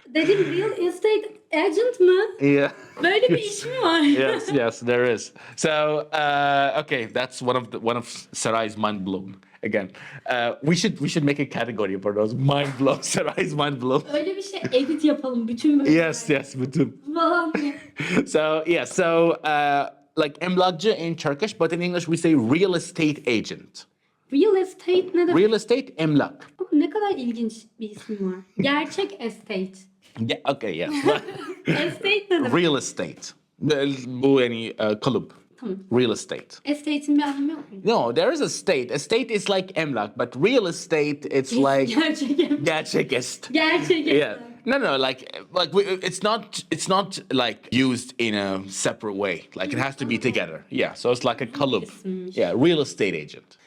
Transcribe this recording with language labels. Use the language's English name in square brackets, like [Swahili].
[Turkish] Dedim real estate agent mı? [English] Yeah. [Turkish] Böyle bir iş mi var? [English] Yes, there is. So, okay, that's one of Saray's mind blown. Again, we should make a category for those mind blown. Saray's mind blown. [Turkish] Öyle bir şey edit yapalım bütün bölümler. [English] Yes, [Turkish] bütün. Falan. [English] So like emlakçı in Turkish, but in English we say real estate agent. [Turkish] Real estate ne demek? Real estate emlak. Ne kadar ilginç bir isim var. Gerçek estate. [English] Yeah, okay, yes. [Turkish] Estate ne demek? Real estate. Bu yani kalıp. Tamam. [English] Real estate. [Turkish] Estate'in bir anlamı yok mu? [English] No, there is a state. A state is like emlak, but real estate, it's like [Turkish] Gerçek gerçek. [English] estate. No, like it's not like used in a separate way. Like it has to be together. Yeah, so it's like a kalıp. Yeah, real estate agent.